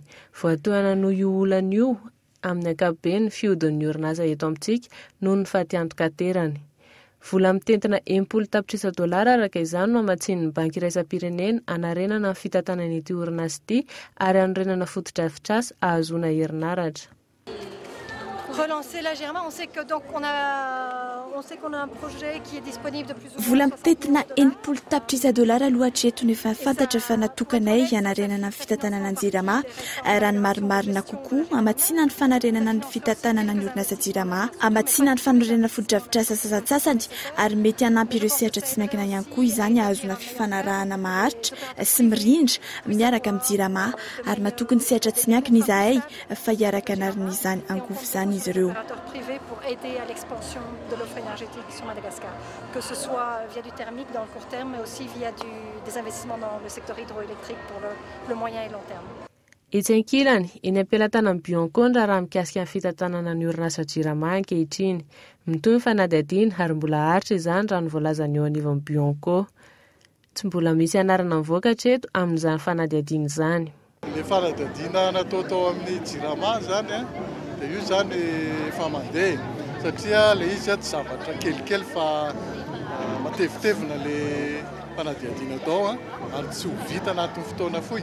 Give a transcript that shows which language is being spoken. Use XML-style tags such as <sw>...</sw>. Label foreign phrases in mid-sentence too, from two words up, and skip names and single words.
<mg>Voatoana noho io olana io amin'ny ankapobeny fiodin'ny orinasa eto amintsika noho ny fatiantokaterany. Vola mitentina $70,000 araka izany no amatsian'ny banky iraisam-pirenena anarenana ny fitantanan'ity orinasa ity ary anorenana fotodrafitrasa ahazoana herinaratra.</mg> <fr>Relancer la Jirama, on sait qu'on a un projet qui est disponible de plus ou moins.</fr> <mg>Vola mitetina $70,000 aloha hatreto efa fantatra fa natokanay hanarenana ny fitantanana ny Jirama raha ny marimarina kokoa amatsiana ny fanarenana ny fitantanana ny orinasa Jirama amatsiana ny fanorenana fotodrafitrasa sasasasany ary mety hanampy ireo sehatra tsy miankina ihany koa izany ahazona fifanarahana maharitra sy mirindra miaraka amin'ny Jirama ary matoky ny sehatra tsy miankina izahay fa hiaraka anarina izany angovo izany izy ireo.</mg> <fr>Privé pour aider à l'expansion de l'offre énergétique sur Madagascar, que ce soit via du thermique dans le court terme, mais aussi via des investissements dans le secteur hydroélectrique pour le moyen et long terme.</fr> <mg>Etsy ankilany eny am-pelantanan'ny Bionco raha mikasika ny fitantanana ny orinasa Jirama ankehitriny. Mitoy ny fanadihadiana ary mbola haritra izany raha ny voalazany eo anivon'ny Bionco. Tsy mbola misy anarana mivoaka hatreto amin'izany fanadihadiana izany. Le fanadihadiana natao tao amin'ny Jirama zany dia io zany efa mandeha satria ilay izy tsy zavatra kelikely fa matevitevina ilay fanadihadiana tao ary tsy ho vita anatin'ny fotoana fohy.</mg>